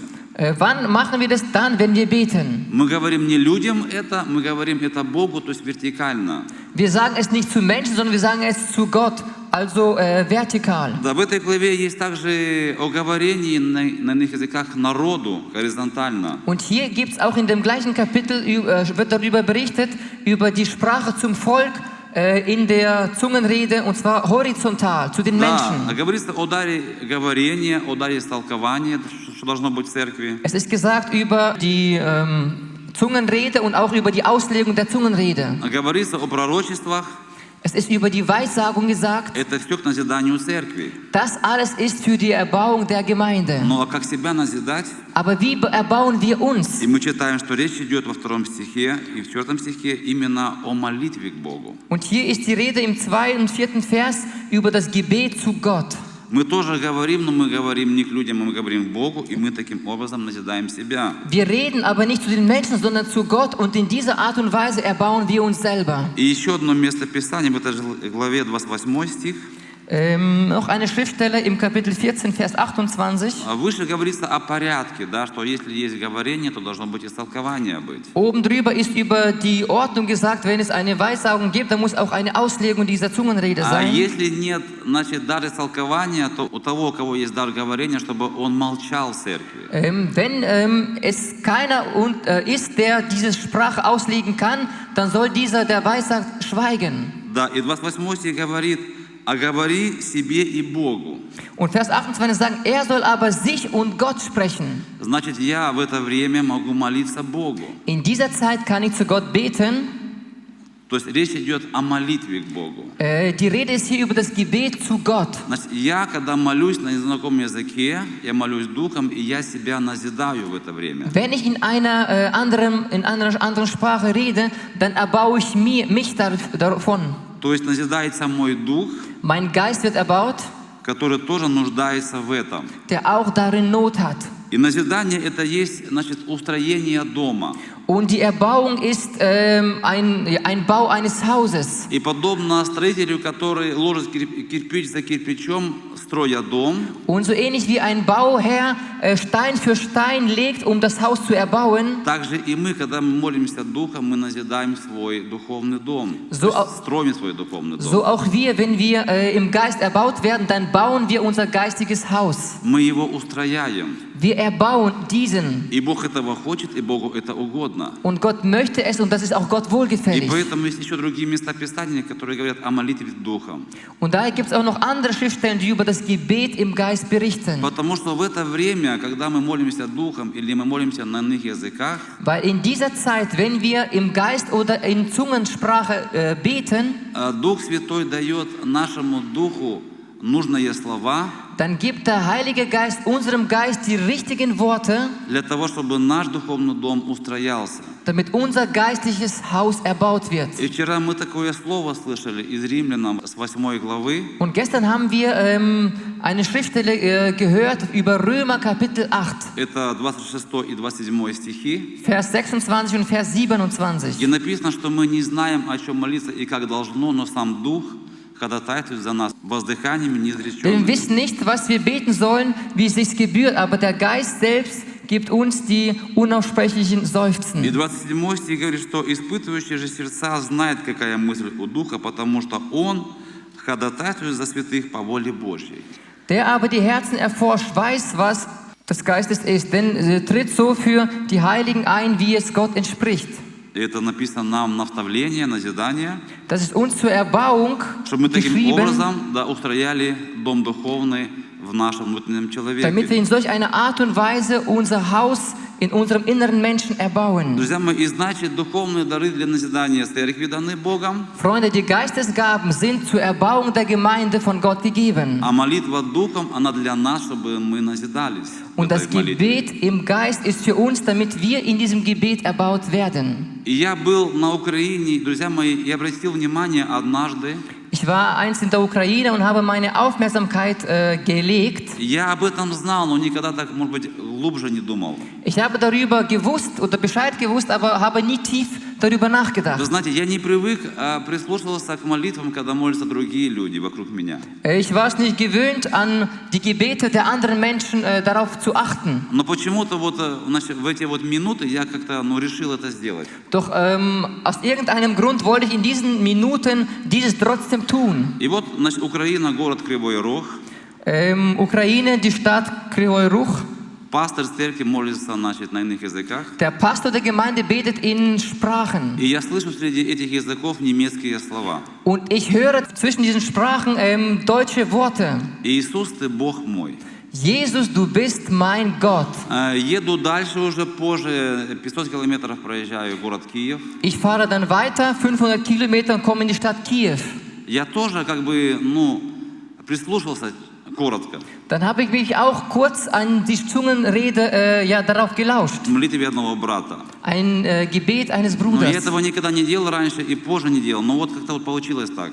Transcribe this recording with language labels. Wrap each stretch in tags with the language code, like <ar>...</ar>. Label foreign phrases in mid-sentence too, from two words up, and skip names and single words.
<de>Wann machen wir das dann, wenn wir beten?</de> <ru>Мы говорим не людям это, мы говорим это Богу, то есть вертикально.</ru> <de>Wir sagen es nicht zu Menschen, sondern wir sagen es zu Gott, also vertikal.</de> <ru>Да, в этой главе есть также оговорение на иных языках народу, горизонтально.</ru> <de>Und hier gibt es auch in dem gleichen Kapitel, wird darüber berichtet, über die Sprache zum Volk in der Zungenrede, und zwar horizontal zu den</de> <ru>Да,</ru> <de>Menschen.</de> <ru>говорится о даре говорения, о даре истолкования, что должно быть в церкви.</ru> <de>Es ist gesagt über die Zungenrede und auch über die Auslegung der Zungenrede.</de> <ru>Говорится о пророчествах.</ru> <de>Es ist über die Weissagung gesagt.</de> <ru>Это все к назиданию церкви.</ru> <de>Das alles ist für die Erbauung der Gemeinde.</de> <ru>Но как себя назидать?</ru> <de>Aber wie erbauen wir uns?</de> <ru>И мы читаем, что речь идет во 2 стихе и в 4 стихе именно о молитве к Богу.</ru> <de>Und hier ist die Rede im 2. und 4. Vers über das Gebet zu Gott.</de> <ru>Мы тоже говорим, но мы говорим не к людям, мы говорим к Богу, и мы таким образом назидаем себя.</ru> <de>Wir reden aber nicht zu den Menschen, sondern zu Gott, und in dieser Art und Weise erbauen wir uns selber.</de> <ru>И еще одно место Писания в этой же главе, 28 стих.</ru> <de>Noch eine Schriftstelle im Kapitel 14, Vers 28.</de> <ru>Выше говорится о порядке, да, что если есть говорение, то должно быть истолкование быть.</ru> <de>Oben drüber ist über die Ordnung gesagt, wenn es eine Weissagung gibt, dann muss auch eine Auslegung dieser Zungenrede</de> <ru>А</ru> <de>sein.</de> <ru>если нет, значит, дар истолкования, то у того, у кого есть дар говорения, чтобы он молчал в церкви.</ru> <de>Wenn es keiner ist, der diese Sprache auslegen kann, dann soll dieser, der weissagt, schweigen.</de> <ru>Да, и 28 стих говорит: «А говори себе и Богу».</ru> <de>Und Vers 28 sagt, er soll aber sich und Gott sprechen.</de> <ru>Значит, я в это время могу молиться Богу.</ru> <de>In dieser Zeit kann ich zu Gott beten.</de> <ru>То есть речь идет о молитве к Богу.</ru> <de>Die Rede ist hier über das Gebet zu Gott.</de> <ru>Значит, я, когда молюсь на незнакомом языке, я молюсь духом, и я себя назидаю в это время.</ru> <de>Wenn ich in einer anderen Sprache rede, dann erbaue ich mich davon.</de> <ru>То есть назидается мой дух,</ru> <de>Mein Geist wird erbaut,</de> <ru>который тоже нуждается в этом.</ru> <de>der auch darin Not hat.</de> <ru>И назидание это есть, значит, устроение дома.</ru> <de>Und die Erbauung ist ein Bau eines Hauses.</de> <ru>И подобно строителю, который ложит кирпич за кирпичом, строя дом,</ru> <de>Und so ähnlich wie ein Bauherr Stein für Stein legt, um das Haus zu erbauen,</de> <ru>также и мы, когда мы молимся духом, мы назидаем свой духовный дом.</ru> <de>So</de> <ru>То есть строим свой духовный дом.</ru> <de>so auch wir, wenn wir im Geist erbaut werden, dann bauen wir unser geistiges Haus.</de> <ru>Мы его устрояем.</ru> <de>Wir erbauen diesen.</de> <ru>И Бог этого хочет, и Богу это угодно.</ru> <de>Und Gott möchte es, und das ist auch Gott</de> <ru>И</ru> <de>wohlgefällig.</de> <ru>поэтому есть еще другие места Писания, которые говорят о молитве духом.</ru> <de>Und daher gibt es auch noch andere Schriftstellen, die über das Gebet im Geist berichten.</de> <ru>Потому что в это время, когда мы молимся духом или мы молимся на иных языках,</ru> <de>Weil in dieser Zeit, wenn wir im Geist oder in Zungensprache beten,</de> <ru>Дух Святой дает нашему духу нужные слова</ru> <de>dann gibt der Heilige Geist unserem Geist die richtigen Worte,</de> <ru>для того, чтобы наш духовный дом устроялся.</ru> <de>damit unser geistliches Haus erbaut wird.</de> <ru>И вчера мы такое слово слышали из Римлянам с 8 главы.</ru> <de>Und gestern haben wir eine Schriftstelle gehört über Römer Kapitel 8,</de> <ru>Это 26 и 27 стихи,</ru> <de>Vers 26 und Vers 27.</de> <ru>где написано, что мы не знаем, о чем молиться и как должно, но сам Дух ходатайствует за нас воздыханиями</ru> <de>Denn wir</de> <ru>неизреченными.</ru> <de>wissen nicht, was wir beten sollen, wie es sich gebührt, aber der Geist selbst gibt uns die unaussprechlichen</de> <ru>И</ru> <de>Seufzen.</de> <ru>27 стих говорит, что испытывающий же сердца знает, какая мысль у Духа, потому что Он ходатайствует за святых по воле Божьей.</ru> <de>Der aber die Herzen erforscht, weiß, was des Geistes ist, denn tritt so für die Heiligen ein, wie es Gott entspricht.</de> <ru>И это написано нам наставление, назидание,</ru> <de>Das ist uns zur Erbauung</de> <ru>чтобы мы таким</ru> <de>geschrieben,</de> <ru>образом устрояли дом духовный в нашем внутреннем</ru> <de>damit wir</de> <ru>человеке.</ru> <de>in solch einer Art und Weise unser Haus in unserem inneren Menschen erbauen.</de> <ru>Друзья мои, и значит, духовные дары для назидания церкви даны Богом,</ru> <de>Freunde, die Geistesgaben sind zur Erbauung der Gemeinde von Gott gegeben.</de> <ru>а молитва духом, она для нас, чтобы мы назидались в</ru> <de>Und das</de> <ru>этой молитве.</ru> <de>Gebet im Geist ist für uns, damit wir in diesem Gebet erbaut werden.</de> <ru>И я был на Украине, друзья мои, и обратил внимание однажды,</ru> <de>Ich war einst in der Ukraine und habe meine Aufmerksamkeit gelegt.</de> <ru>я об этом знал, но никогда так, может быть, глубже не думал.</ru> <de>Ich habe darüber gewusst oder Bescheid gewusst, aber habe nie tief darüber</de> <ru>Вы</ru> <de>nachgedacht.</de> <ru>знаете, я не привык прислушиваться к молитвам, когда молятся другие люди вокруг меня.</ru> <de>Ich war es nicht gewöhnt, an die Gebete der anderen Menschen darauf zu achten.</de> <ru>Но почему-то вот значит, в эти вот минуты я как-то решил это сделать.</ru> <de>Doch aus irgendeinem Grund wollte ich in diesen Minuten dieses trotzdem tun.</de> <ru>И вот, значит, Украина, город Кривой Рог.</ru> <de>Ukraine, die Stadt Kryvyi Rih.</de> <ru>пастор церкви молится, значит, на иных языках.</ru> <de>Der Pastor der Gemeinde betet in Sprachen.</de> <ru>И я слышу среди этих языков немецкие слова.</ru> <de>Und ich höre zwischen diesen Sprachen deutsche Worte.</de> <ru>Иисус, ты Бог мой.</ru> <de>Jesus, du bist mein Gott.</de> <ru>Еду дальше уже позже, 500 километров проезжаю город Киев.</ru> <de>Ich fahre dann weiter, 500 Kilometer und komme in die Stadt Kiew.</de> <ru>Я тоже как бы, прислушался коротко.</ru> <de>Dann habe ich mich auch kurz an die Zungenrede darauf gelauscht.</de> <ru>В молитве одного брата.</ru> <de>Ein Gebet eines</de> <ru>Но я</ru> <de>Bruders.</de> <ru>этого никогда не делал раньше и позже не делал. Но вот как-то вот получилось так.</ru>